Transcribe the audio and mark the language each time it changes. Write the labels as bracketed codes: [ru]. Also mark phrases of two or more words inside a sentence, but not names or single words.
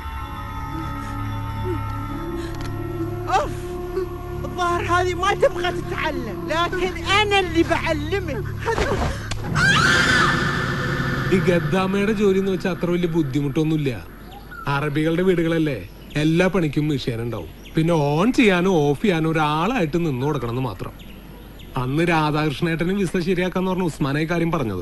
[ar] اوف، الظاهر هذه ما تبغى تتعلم، لكن انا اللي بعلمك. [ml] ഈ ഗദ്ദാമയുടെ ജോലി എന്ന് വെച്ചാൽ അത്ര വലിയ ബുദ്ധിമുട്ടൊന്നുമില്ല. അറബികളുടെ വീടുകളല്ലേ, എല്ലാ പണിക്കും മെഷീൻ ഉണ്ടാവും. പിന്നെ ഓൺ ചെയ്യാനോ ഓഫ് ചെയ്യാനോ ഒരാളായിട്ട് നിന്ന് കൊടുക്കണമെന്ന് മാത്രം. അന്ന് രാധാകൃഷ്ണേട്ടന് വിസ ശരിയാക്കാന്ന് പറഞ്ഞ ഉസ്മാനായി കാര്യം പറഞ്ഞത്.